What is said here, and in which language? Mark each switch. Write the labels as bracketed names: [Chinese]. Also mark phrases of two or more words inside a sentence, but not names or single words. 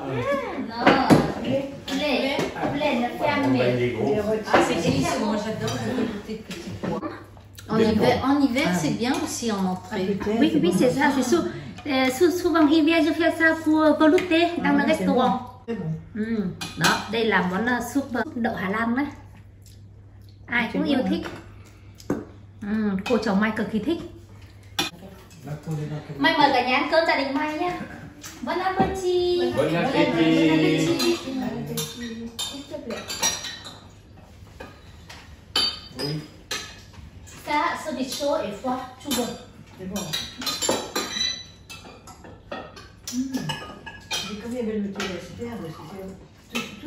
[French] Non. Poulet. Poulet, le On va ferme. des gros. Ah c'est délicieux, moi j'adore le goûter de petits pois. En hiver c'est bien aussi en entrée. Oui, oui, c'est ça, c'est sûr. Souvent hiver je fais ça pour velouté dans le restaurant. [Vietnamese] Đó, đây là món súp đậu Hà Lan đấy. Ai cũng yêu thích. Cô chồng Mai cực kỳ thích. Mai mời cả nhà ăn cơm gia đình Mai nhé. [French] Bon appétit. Bon appétit. S'il te plaît. Oui. Ça, ce des chaud et froid, tout bon. C'est bon. J'ai comme il y avait le thé, c'est bien, tout ce